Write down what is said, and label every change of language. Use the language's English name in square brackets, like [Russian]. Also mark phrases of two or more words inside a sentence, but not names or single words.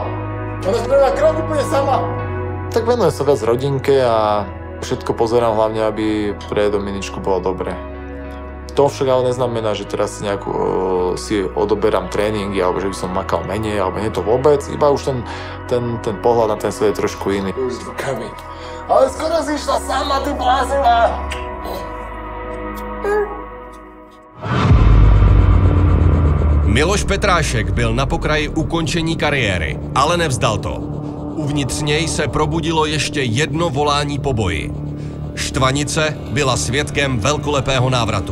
[Slovak] Ona spravila krok úplne sama. Tak venujem sa viac rodinke a všetko pozerám hlavne, aby pre Dominičku bolo dobre. To však ale neznamená, že teraz nejakú si odoberám tréningy, alebo že by som makal menej, alebo nie to vôbec. Iba už ten pohľad na ten svet je trošku iný. S rukami. Ale skoro si išla sama, ty blázila! [Czech] Miloš Petrášek byl na pokraji ukončení kariéry, ale nevzdal to. Uvnitř něj se probudilo ještě jedno volání po boji. Štvanice byla svědkem velkolepého návratu.